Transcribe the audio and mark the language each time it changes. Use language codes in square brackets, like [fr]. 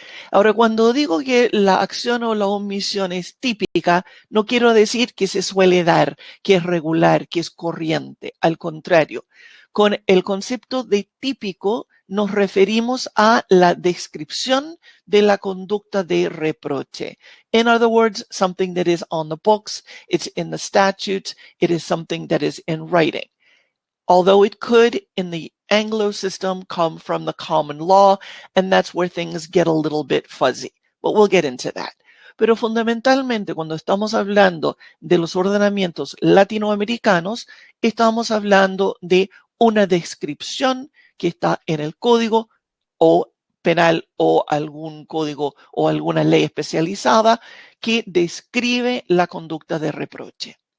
[es] Ahora, cuando digo que la acción o la omisión es típica, no quiero decir que se suele dar, que es regular, que es corriente. Al contrario, con el concepto de típico nos referimos a la descripción de la conducta de reproche. [en] In other words, something that is on the books, it's in the statutes, it is something that is in writing. Although it could, in the Anglo system, come from the common law, and that's where things get a little bit fuzzy. But we'll get into that. [es] Pero fundamentalmente, cuando estamos hablando de los ordenamientos latinoamericanos, estamos hablando de una descripción que está en el código o penal o algún código o alguna ley especializada que describe la conducta de reproche.